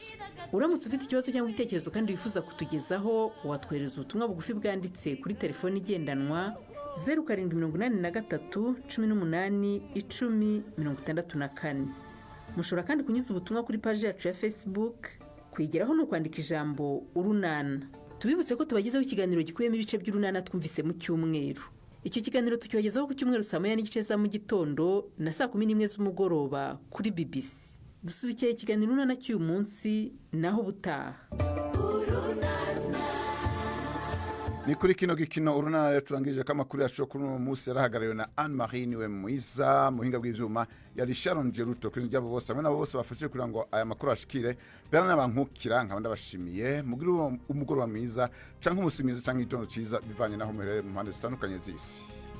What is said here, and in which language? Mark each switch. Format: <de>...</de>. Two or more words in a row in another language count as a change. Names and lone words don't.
<rw>uramutse ufite ikibazo cyangwa igitekerezo kandi wifuza kutugezaho, watwohereza ubutumwa bugufi bwanditse kuri telefoni igendanwa 0783 18 10 64. mushobora kandi kunyuza ubutumwa kuri paji yacu ya Facebook. kuyigeraho ni ukwandika ijambo urunana. tubibutse ko tubagezaho ikiganiro gikubiyemo ibice by'urunana twumvise mu cyumweru. icyo kiganiro tucyogezaho ku cyumweru saa 9:30 za mu gitondo na saa 11 z'umugoroba kuri BBC. Dusubikiye ikiganiro urunana cy'uyu munsi naho butaha.</rw> <rn>Ni kuri kino gikino urunana rero turangije ko amakuru yacu kuri uno munsi yarahagarariwe na Anne Marie niwe mwiza muhinga bw'ivyuma yari Sharon Geruto kuri njyabo bose hamwe nabo bose bafashije kugira ngo aya makuru ashikire Bernard Bankukira nkaba ndabashimiye mugira umugoroba mwiza canke umusi mwiza canke igitondo ciza bivanye naho muherere mu mpande zitandukanye z'isi.</rn>